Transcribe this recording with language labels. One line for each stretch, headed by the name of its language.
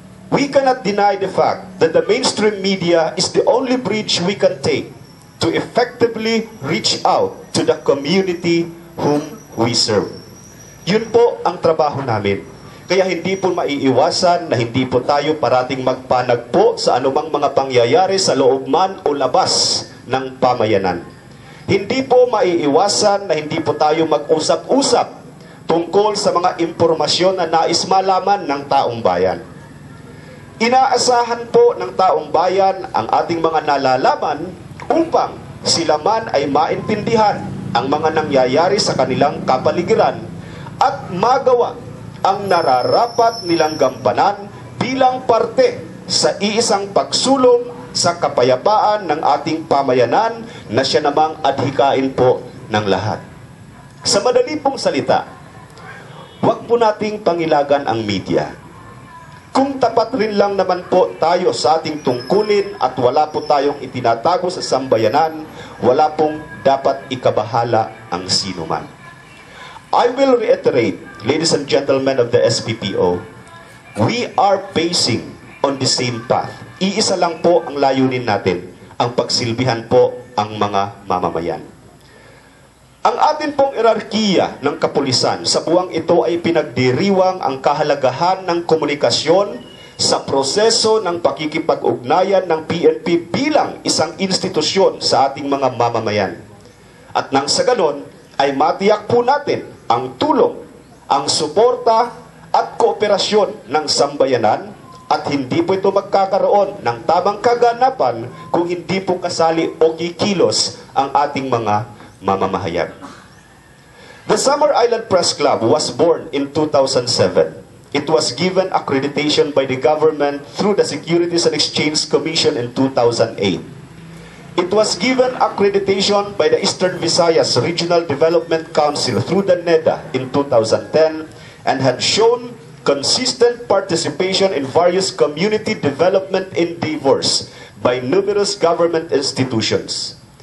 English: We cannot deny the fact that the mainstream media is the only bridge we can take to effectively reach out to the community whom we serve.
Filipino: Yun po ang trabaho namin. Kaya hindi po maiiwasan na hindi po tayo parating magpanagpo sa anumang mga pangyayari sa loob man o labas ng pamayanan. Hindi po maiiwasan na hindi po tayo mag-usap-usap tungkol sa mga impormasyon na nais malaman ng taong bayan. Inaasahan po ng taong bayan ang ating mga nalalaman upang sila man ay maintindihan ang mga nangyayari sa kanilang kapaligiran at magawa ang nararapat nilang gampanan bilang parte sa iisang pagsulong sa kapayapaan ng ating pamayanan na siya namang adhikain po ng lahat. Sa madali pong salita, huwag po nating pangilagan ang media. Kung tapat rin lang naman po tayo sa ating tungkulin at wala po tayong itinatago sa sambayanan, wala pong dapat ikabahala ang sino man.
English: I will reiterate, ladies and gentlemen of the SPPO, we are pacing on the same path.
Filipino: Iisa lang po ang layunin natin, ang pagsilbihan po ang mga mamamayan. Ang atin pong erarkiya ng kapulisan sa buwang ito ay pinagdiriwang ang kahalagahan ng komunikasyon sa proseso ng pakikipag-ugnayan ng PNP bilang isang institusyon sa ating mga mamamayan. At nang sa ganon, ay matiyak po natin ang tulong, ang suporta at kooperasyon ng sambayanan at hindi po ito magkakaroon ng tamang kaganapan kung hindi po kasali o kikilos ang ating mga mamamahayag.
English: The Samar Island Press Club was born in 2007. It was given accreditation by the government through the Securities and Exchange Commission in 2008. It was given accreditation by the Eastern Visayas Regional Development Council through the NEDA in 2010 and had shown consistent participation in various community development endeavors by numerous government institutions.